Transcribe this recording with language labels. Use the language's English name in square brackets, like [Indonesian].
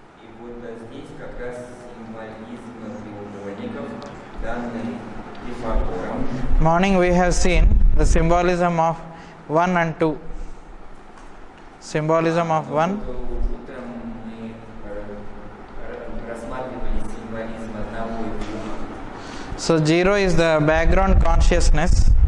[Russian] И вот здесь как раз символизм треугольников, данный Пифагором. [English] Morning we have seen the symbolism of 1 and 2. Symbolism of 1. [Russian] Утром мы рассматривали символизм одного и двух. [English] So 0 is the background consciousness.